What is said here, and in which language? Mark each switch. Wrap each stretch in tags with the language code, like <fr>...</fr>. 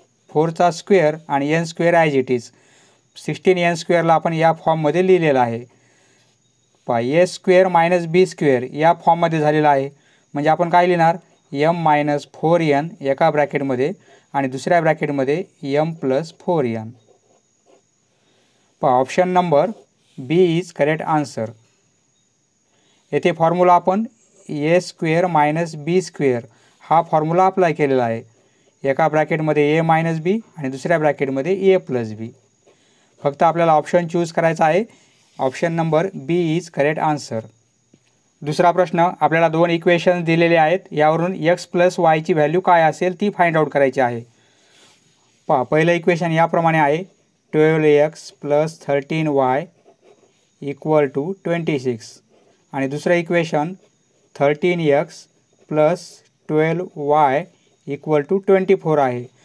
<mr>4चा square आणि n²</mr> <en>as it is</en> <mr>16n² ला आपण या फॉर्ममध्ये लिहिलेला आहे। पहा, a² - b² या फॉर्ममध्ये झालेला आहे, म्हणजे आपण काय लिहिणार? m - 4n एका ब्रॅकेटमध्ये आणि दुसऱ्या ब्रॅकेटमध्ये m + 4n। पहा,</mr> <en>Option number B is correct answer.</en> <mr>येथे फॉर्म्युला आपण a² - b² हा फॉर्म्युला अप्लाय केलेला आहे। एका ब्रॅकेटमध्ये a - b आणि दुसऱ्या ब्रॅकेटमध्ये a + b। फक्त आपल्याला ऑप्शन चूज करायचा आहे।</mr> <en>Option number B is correct answer.</en> <mr>दुसरा प्रश्न, आपल्याला दोन इक्वेशन्स दिलेले आहेत, यावरून x + y ची व्हॅल्यू काय असेल ती फाइंड आउट करायची आहे। पहा, पहिलं इक्वेशन याप्रमाणे आहे 12x + 13y = 26 आणि दुसरं इक्वेशन 13x + 12y = 24 आहे।</mr>